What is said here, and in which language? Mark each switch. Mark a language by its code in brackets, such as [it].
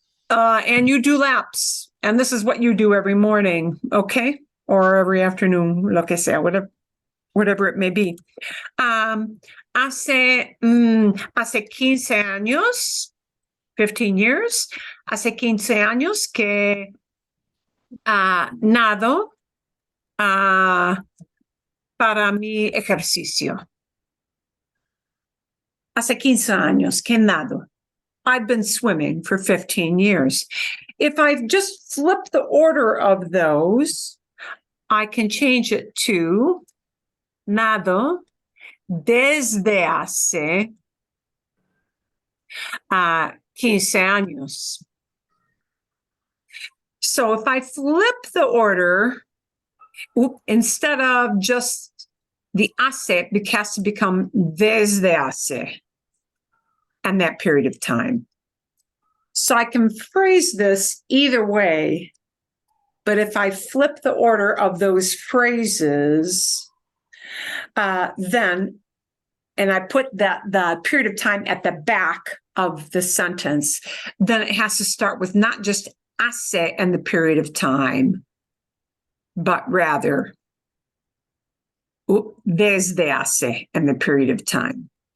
[en] And you do laps, and this is what you do every morning, okay? Or every afternoon, [es] lo que sea, [en] whatever it may be. [es] Hace 15 años, [en] 15 years, [es] hace 15 años que nado para mi ejercicio. Hace 15 años que nado. [en] I've been swimming for 15 years. If I just flip the order of those, I can change it to [es] nado desde hace 15 años. [en] So if I flip the order, instead of just the hace, it has to become desde hace, and that period of time. So I can phrase this either way, but if I flip the order of those phrases, then, and I put the period of time at the back of the sentence, then it has to start with not just hace and the period of time, but rather desde hace and the period of time.